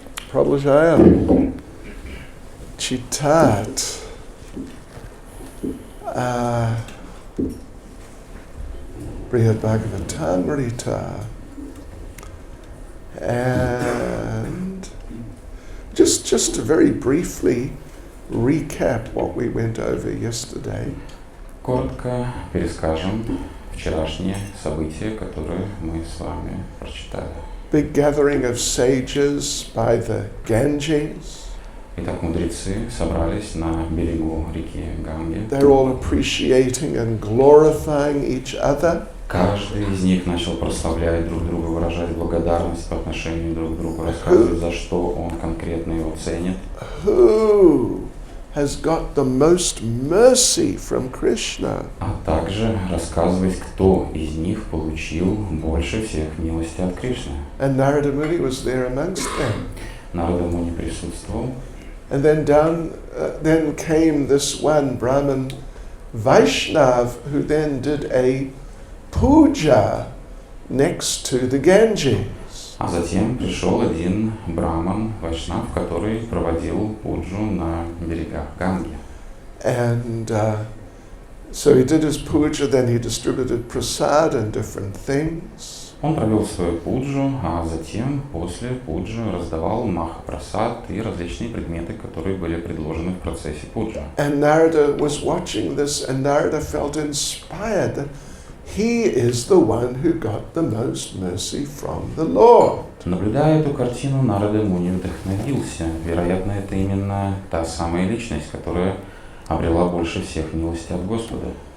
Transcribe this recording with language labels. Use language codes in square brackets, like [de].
[ru] Продолжаем читать [en] Brihat Bhagavatamrita, and just to very briefly recap what we went over yesterday. [ru] Коротко перескажем вчерашние события, которые мы с вами прочитали. [en] Big gathering of sages by the Ganges. [ru] Итак, мудрецы собрались на берегу реки Ганги. [en] They're all appreciating and glorifying each other. [ru] Каждый из них начал прославлять друг друга, выражать благодарность по отношению друг к другу, рассказывать, за что он конкретно его ценит. [en] Who has got the most mercy from Krishna? [ru] А также рассказывать, кто из них получил больше всех милости от Кришны. [en] And Narada Muni was there amongst them. [ru] Нарада Муни присутствовал. [en] And then then came this one Brahmin Vaishnav who then did a puja next to the Ganges. [ru] А затем пришел один браман, вайшнав, который проводил пуджу на берегах Ганги. [en] And so he did his puja, then he distributed prasad and different things. [ru] Он провел свою пуджу, а затем после пуджи раздавал махапрасад и различные предметы, которые были предложены в процессе пуджи. [en] And Narada was watching this, and Narada felt inspired that he is the one who got the most mercy from the Lord. [ru] Наблюдая эту картину, Нарада Муни вдохновился. Вероятно, это именно та самая личность, которая обрела больше всех милости от Господа.